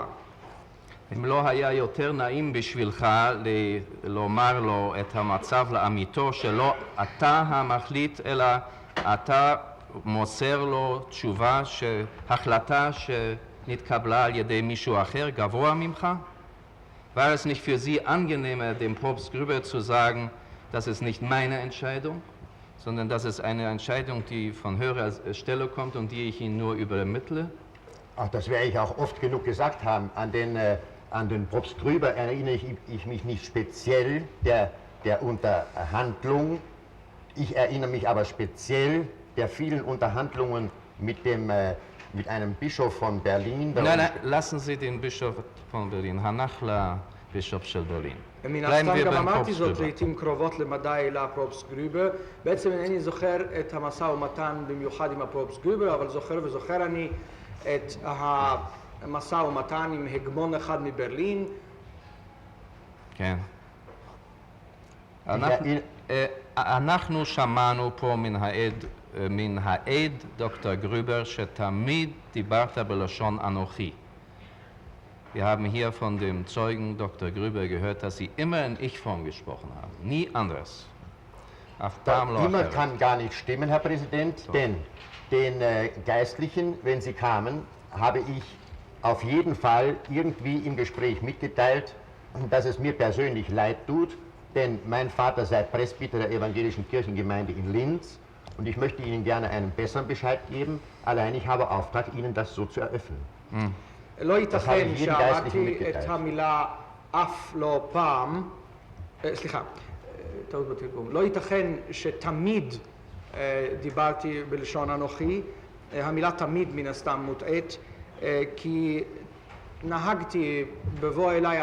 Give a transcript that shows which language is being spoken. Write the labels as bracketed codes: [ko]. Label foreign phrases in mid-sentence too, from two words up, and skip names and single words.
[he] אם לא היה יותר נעים בשבילך לומר לו את המצב לאמיתו, שלא אתה המחליט, אלא אתה מוסר לו תשובה, החלטה שנתקבלה על ידי מישהו אחר, גבוה ממך? [de] War es nicht für Sie angenehmer, dem Propst Grüber zu sagen, das ist nicht meine Entscheidung, sondern dass es eine Entscheidung, die von höherer Stelle kommt und die ich Ihnen nur übermittle? Ach, das werde ich auch oft genug gesagt haben. An den Propst Grüber erinnere ich mich nicht speziell der Unterhandlung. Ich erinnere mich aber speziell der vielen Unterhandlungen mit einem Bischof von Berlin. Nein, lassen Sie den Bischof von Berlin, Hanachla, Bischof של ברלין. [he] מן הסתם גם אמרתי זאת לעתים קרובות למדי לפרופסט גרובר. בעצם אינני זוכר את המשא ומתן במיוחד עם הפרופסט גרובר, אבל זוכר אני את המשא ומתן עם הגמון אחד מברלין. כן. אנחנו שמענו פה מן העד דוקטור גרובר שתמיד דיברת בלשון אנוכי. [de] Wir haben hier von dem Zeugen Dr. Grüber gehört, dass Sie immer in Ich-Form gesprochen haben, nie anders. Immer kann gar nicht stimmen, Herr Präsident, so. Denn den Geistlichen, wenn sie kamen, habe ich auf jeden Fall irgendwie im Gespräch mitgeteilt, dass es mir persönlich leid tut, denn mein Vater sei Presbyter der evangelischen Kirchengemeinde in Linz und ich möchte Ihnen gerne einen besseren Bescheid geben, allein ich habe Auftrag, Ihnen das so zu eröffnen. [he] לא ייתכן שאמרתי את המילה אף לא פעם, סליחה, טעות בתרגום, לא ייתכן שתמיד דיברתי בלשון אנוכי, המילה תמיד מן הסתם מוטעית, כי נהגתי בבוא אליי